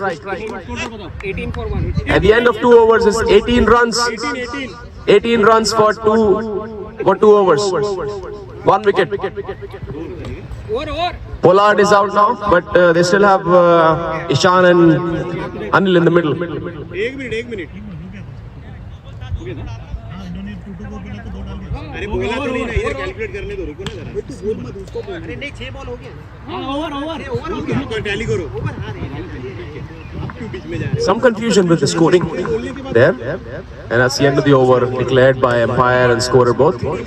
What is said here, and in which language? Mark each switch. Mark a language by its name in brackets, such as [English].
[English] At the end of 2 overs is 18 runs. 18 runs for two overs. 1 wicket. Pollard is out now, but they still have Ishan and Anil in the middle. [Hindi] एक minute अरे बोला तो नहीं ना, इधर calculate करने दो, रुको ना जरा। तू बोल मत उसको बोल। अरे नहीं 6 बॉल हो गया। हां ओवर तो टैली करो। ओवर हां रे अब क्यों बीच में जा रहे हो? [English] Some confusion with the scoring there, and that's the end of the over declared by umpire and scorer both.